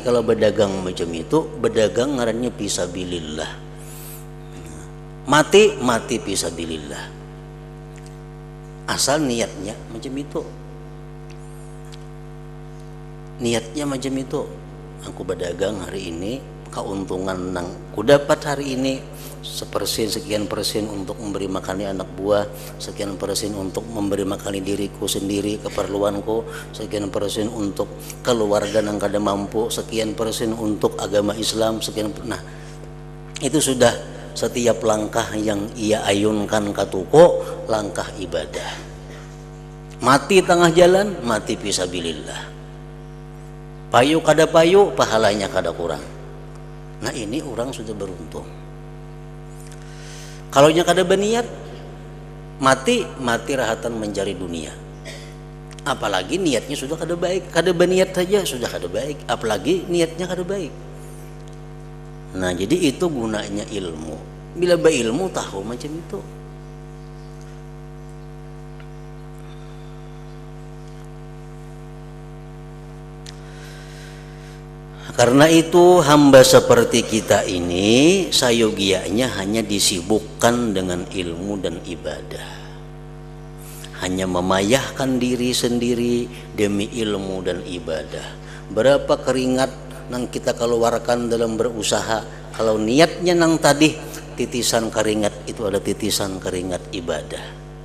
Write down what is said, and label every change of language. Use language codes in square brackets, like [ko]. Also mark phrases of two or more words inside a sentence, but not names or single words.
[bjn] Kalau berdagang macam itu, berdagang ngarannya fisabilillah. Mati fisabilillah. Asal niatnya macam itu. Niatnya macam itu. Aku berdagang hari ini, keuntungan nang ku dapat hari ini sekian persen untuk memberi makani anak buah, sekian persen untuk memberi makani diriku sendiri, keperluanku, sekian persen untuk keluarga yang kada mampu, sekian persen untuk agama Islam, sekian. Nah itu sudah setiap langkah yang ia ayunkan ke toko, langkah ibadah. Mati tengah jalan, mati fisabilillah. Payu kada payu, pahalanya kada kurang. Nah ini orang sudah beruntung. Kalau nya kada berniat, mati rahatan mencari dunia. Apalagi niatnya sudah kada baik, kada berniat saja sudah kada baik, apalagi niatnya kada baik. Nah jadi itu gunanya ilmu. Bila berilmu tahu macam itu. [id] Karena itu hamba seperti kita ini sayogianya hanya disibukkan dengan ilmu dan ibadah. Hanya memayahkan diri sendiri demi ilmu dan ibadah. [bjn] Berapa keringat yang kita keluarkan dalam berusaha, kalau niatnya nang tadi titisan keringat itu ada titisan keringat ibadah.